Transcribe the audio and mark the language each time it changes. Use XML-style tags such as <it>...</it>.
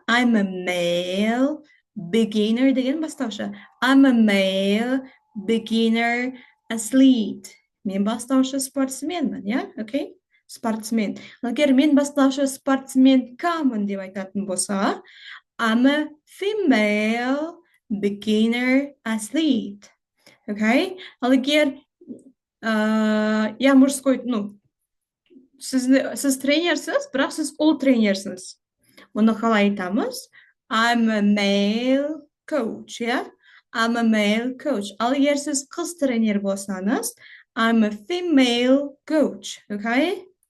<en>I'm a male beginner</en> <kk>деген бастаушы.</kk> <en>I'm a male beginner athlete.</en> <kk>Мен бастаушы спортсменмін, иә? Окей? Спортсмен. Егер мен бастаушы спортсменкамын деп айтатын болса,</kk> <en>I'm a female beginner athlete.</en> <kk>Окей? Ал егер</kk> <ru>я мужской,</ru> <kk>сіз тренерсіз, бірақ сіз ол тренерсіз. Оны қалай айтамыз?</kk> <en>I'm a male coach,</en> <kk>иә?</kk> <en>I'm a male coach.</en> <kk>Ал егер сіз қыз тренер болсаңыз,</kk> <en>I'm a female coach,</en> <kk>окей?</kk>